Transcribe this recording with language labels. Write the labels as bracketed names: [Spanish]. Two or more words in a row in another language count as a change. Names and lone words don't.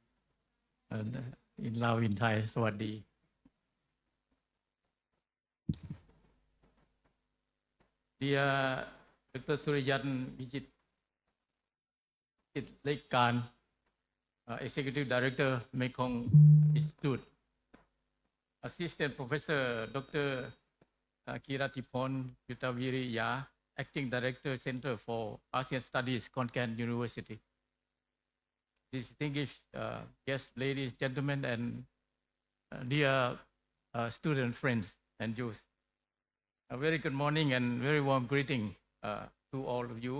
[English] in Lao in Thai สวัสดี Dear Dr. Suriyan Vijit Lekkan, Executive Director Mekong Institute, Assistant Professor Dr. Kiratipon Yutaviri Ya, Acting Director Center for ASEAN Studies, Konkan University. Distinguished guests, ladies, gentlemen, and dear student friends and youth. A very good morning and very warm greeting to all of you.